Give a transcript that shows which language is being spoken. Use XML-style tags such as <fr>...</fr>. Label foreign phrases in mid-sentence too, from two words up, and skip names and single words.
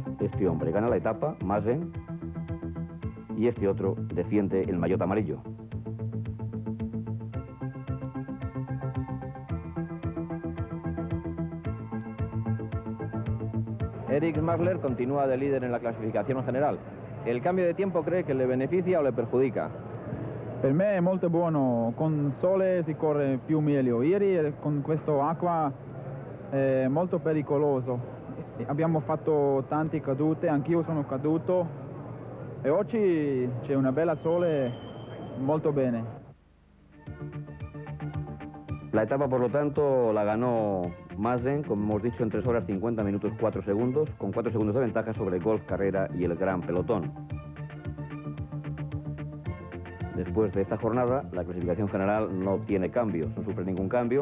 <es>Este hombre gana la etapa, Maassen, y este otro defiende el maillot amarillo. Eric Schmarler continúa de líder en la clasificazione general. ¿El cambio de tiempo cree que le beneficia o le perjudica?</es> <it>Per me è molto buono, con sole si corre più meglio. Ieri con questo acqua è molto pericoloso. Abbiamo fatto tante cadute, anch'io sono caduto e oggi c'è una bella sole, molto bene.</it> <es>La etapa, por lo tanto, la ganó Maassen, como hemos dicho, en 3 horas 50 minutos 4 segundos, con 4 segundos de ventaja sobre Golf Carrera y el Gran Pelotón. Después de esta jornada, la clasificación general no tiene cambios, no sufre ningún cambio.</es>